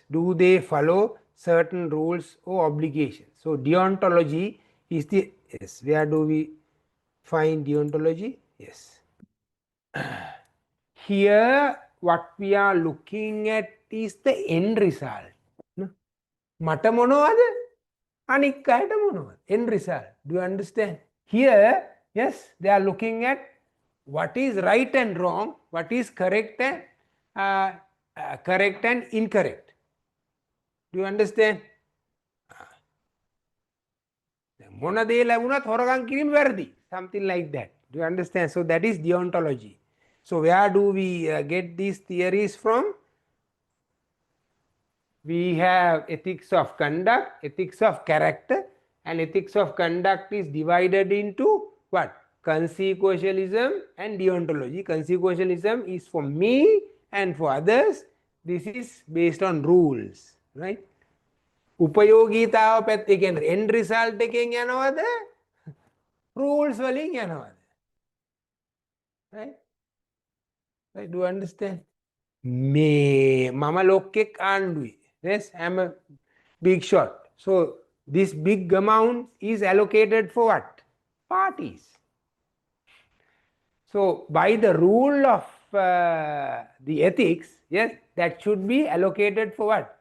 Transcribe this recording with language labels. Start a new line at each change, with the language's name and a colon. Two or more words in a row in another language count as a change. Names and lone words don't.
English: Do they follow certain rules or obligations? So deontology is the, yes, where do we find deontology? Yes. Here what we are looking at is the end result.
Sinhala: මට මොනවද? අනික් අයට මොනවද?
English: End result. Do you understand? Here, yes, they are looking at what is right and wrong, what is correct and incorrect. Do you understand?
Sinhala: මොන දේ ලැබුණත් හොරගම් කිරීම වැරදි.
English: Something like that. Do you understand? So that is deontology. So where do we get these theories from? We have ethics of conduct, ethics of character, and ethics of conduct is divided into what? Consequentialism and deontology. Consequentialism is for me and for others. This is based on rules, right?
Sinhala: උපයෝගීතාව පැත්තේ කියන්නේ
English: end result
Sinhala: එකෙන් යනවද? rules වලින් යනවද?
English: Right? Right? Do you understand?
Sinhala: මේ මම ලොක්කෙක් ආණ්ඩුවේ.
English: Yes, I am a big shot. So this big amount is allocated for what? Parties. So by the rule of the ethics, yes, that should be allocated for what?